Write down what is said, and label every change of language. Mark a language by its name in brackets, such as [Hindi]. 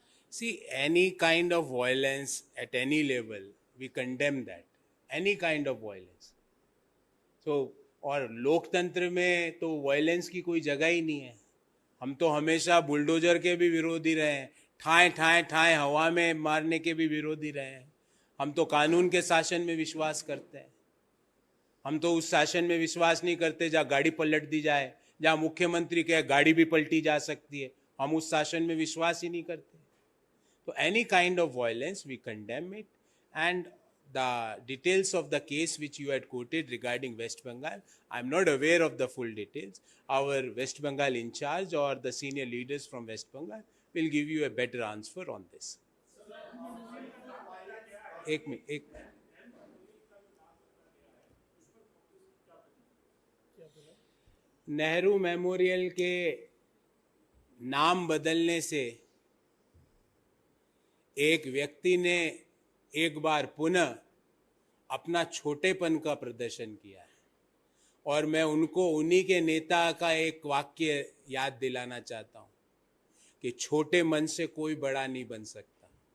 [English] See, any kind of violence at any level, we condemn that. Any kind of violence. [Hindi] So, और लोकतंत्र में तो violence की कोई जगह ही नहीं है। हम तो हमेशा बुलडोजर के भी विरोधी रहे हैं, ठाए ठाए ठाए हवा में मारने के भी विरोधी रहे हैं। हम तो कानून के शासन में विश्वास करते हैं। हम तो उस शासन में विश्वास नहीं करते जहाँ गाड़ी पलट दी जाए, जहाँ मुख्यमंत्री कहे गाड़ी भी पलटी जा सकती है। हम उस शासन में विश्वास ही नहीं करते। [English] So any kind of violence, we condemn it. And the details of the case which you had quoted regarding West Bengal, I'm not aware of the full details. Our West Bengal in charge or the senior leaders from West Bengal will give you a better answer on this. [Hindi] एक minute, Nehru memorial के नाम बदलने से एक व्यक्ति ने एक बार पुनः अपना छोटेपन का प्रदर्शन किया है, और मैं उनको उन्हीं के नेता का एक वाक्य याद दिलाना चाहता हूं कि छोटे मन से कोई बड़ा नहीं बन सकता।